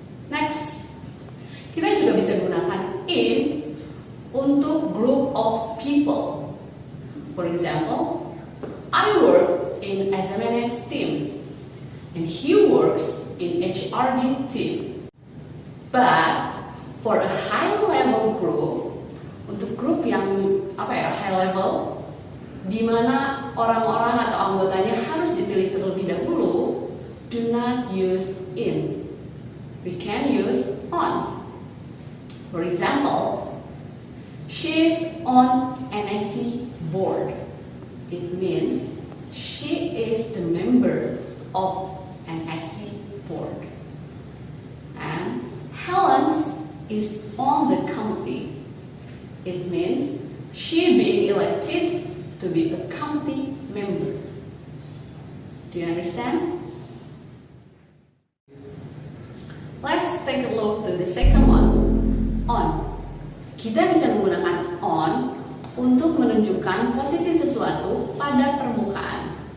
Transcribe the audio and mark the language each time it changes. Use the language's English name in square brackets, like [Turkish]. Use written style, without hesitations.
[Indonesian] Next, kita juga bisa gunakan in untuk [English] group of people. For example, I work in SMNS team, and he works in HRD team. But for a high level group, [Indonesian] untuk grup yang high level, di mana orang-orang atau anggotanya harus dipilih terlebih dahulu, [English] do not use in. We can use on. For example, she is on NSC board. It means she is the member of an SC board. And Helen's is on the committee. It means she being elected to be a committee member. Do you understand? Let's take a look to the second one. On. [Indonesian] Kita bisa menggunakan on untuk menunjukkan posisi sesuatu pada permukaan